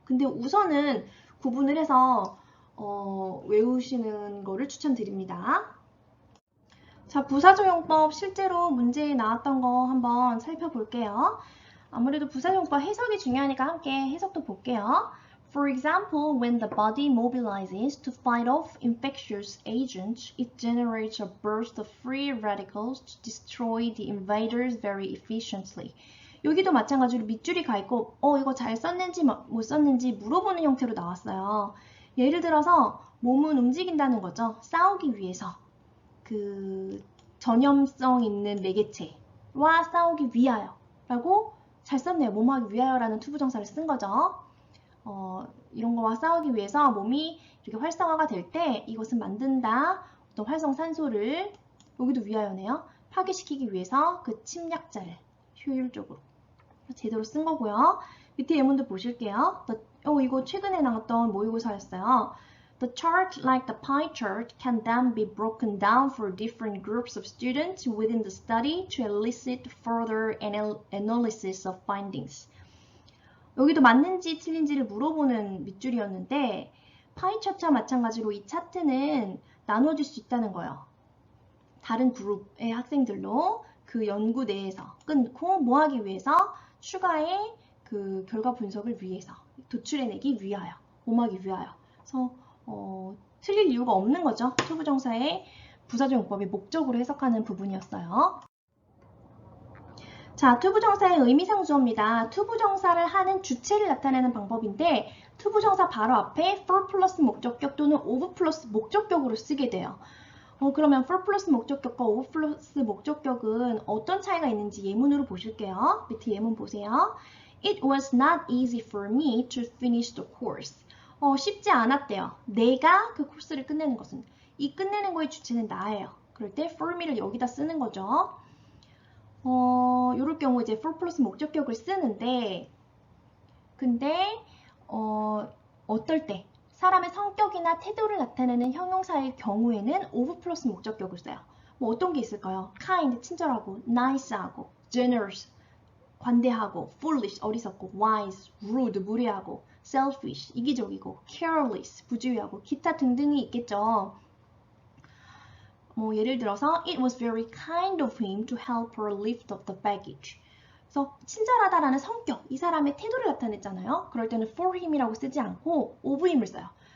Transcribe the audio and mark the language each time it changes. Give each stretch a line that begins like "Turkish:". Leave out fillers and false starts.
Korean: 근데 우선은 구분을 해서 외우시는 거를 추천드립니다. 자, 부사적용법 실제로 문제에 나왔던 거 한번 살펴볼게요. 아무래도 부사적용법 해석이 중요하니까 함께 해석도 볼게요.
English: For example, when the body mobilizes to fight off infectious agents, it generates a burst of free radicals to destroy the invaders very efficiently.
Korean: 여기도 마찬가지로 밑줄이 가 있고 이거 잘 썼는지 못 썼는지 물어보는 형태로 나왔어요. 예를 들어서 몸은 움직인다는 거죠. 싸우기 위해서. 그 전염성 있는 매개체와 싸우기 위하여 라고 잘 썼네요. 몸하기 위하여라는 투부정사를 쓴 거죠. 이런 거와 싸우기 위해서 몸이 이렇게 활성화가 될 때 이것은 만든다. 어떤 활성산소를 여기도 위하여네요. 파괴시키기 위해서 그 침략자를 효율적으로 제대로 쓴 거고요. 밑에 예문도 보실게요. 이거 최근에 나왔던 모의고사였어요.
English: The chart, like the pie chart, can then be broken down for different groups of students within the study to elicit further analysis of findings.
Korean: 여기도 맞는지 틀린지를 물어보는 밑줄이었는데 파이 차트와 마찬가지로 이 차트는 나눠질 수 있다는 거예요. 다른 그룹의 학생들로 그 연구 내에서 끊고 뭐 하기 위해서 추가의 그 결과 분석을 위해서 도출해내기 위하여 몸하기 위하여. 그래서 틀릴 이유가 없는 거죠. 투부정사의 부사적 용법의 목적으로 해석하는 부분이었어요. 자, 투부정사의 의미상주어입니다. 투부정사를 하는 주체를 나타내는 방법인데 투부정사 바로 앞에 for 플러스 목적격 또는 of 플러스 목적격으로 쓰게 돼요. 그러면 for 플러스 목적격과 of 플러스 목적격은 어떤 차이가 있는지 예문으로 보실게요. 밑에 예문 보세요.
English: It was not easy for me to finish the course.
Korean: 쉽지 않았대요. 내가 그 코스를 끝내는 것은. 이 끝내는 거의 주체는 나예요. 그럴 때 for me를 여기다 쓰는 거죠. 이럴 경우 이제 for 플러스 목적격을 쓰는데 근데 어떨 때 사람의 성격이나 태도를 나타내는 형용사일 경우에는 of 플러스 목적격을 써요. 뭐 어떤 게 있을까요? kind, 친절하고, nice하고, generous, 관대하고, foolish, 어리석고, wise, rude, 무례하고, selfish, 이기적이고, careless, 부주의하고, 기타 등등이 있겠죠. 뭐 예를 들어서
English: it was very kind of him to help her lift up the baggage.
Korean: 그래서 친절하다라는 성격, 이 사람의 태도를 나타냈잖아요. 그럴 때는 for him이라고 쓰지 않고 of him을 써요.